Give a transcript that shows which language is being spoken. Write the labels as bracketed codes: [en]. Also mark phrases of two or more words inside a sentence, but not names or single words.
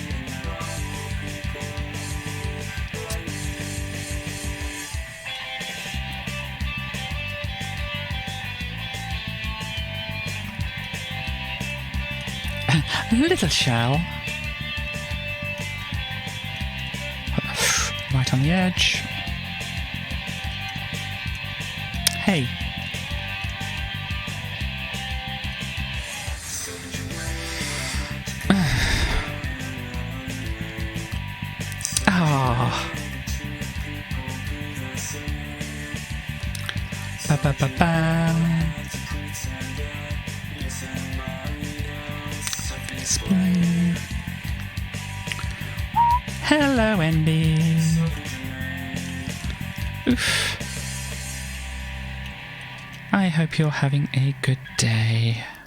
[en] A little shell. Right on the edge. Hey. Ah. Ba ba ba ba. Display. Hello, Andy. Oof. I hope you're having a good day.